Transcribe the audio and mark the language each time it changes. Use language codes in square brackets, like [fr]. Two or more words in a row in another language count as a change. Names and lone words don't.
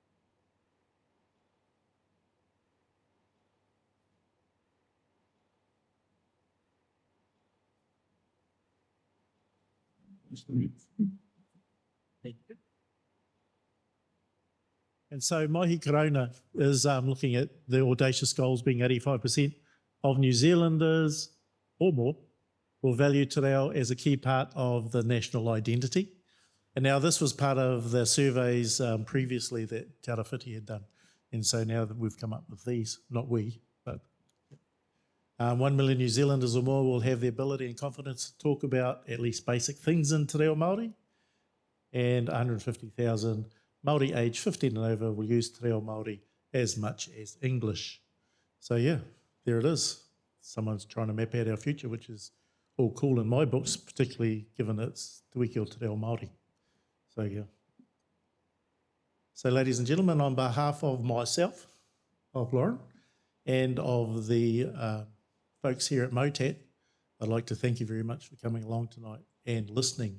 [en] And so Māori Corona is looking at the audacious goals being 85% of New Zealanders or more will value [mi] te reo [en] as a key part of the national identity. And now this was part of the surveys previously that Te Arawhiti had done. And so now that we've come up with these, not we, but 1 million New Zealanders or more will have the ability and confidence to talk about at least basic things in [mi] te reo Māori, [en] and 150,000 Māori aged 15 and over will use [mi] te reo Māori [en] as much as English. So yeah, there it is. someone's trying to map out our future, which is all cool in my books, particularly given it's Te Wiki o Te Reo Māori. So, yeah. So, ladies and gentlemen, on behalf of myself, of Lauren, and of the folks here at MOTAT, I'd like to thank you very much for coming along tonight and listening.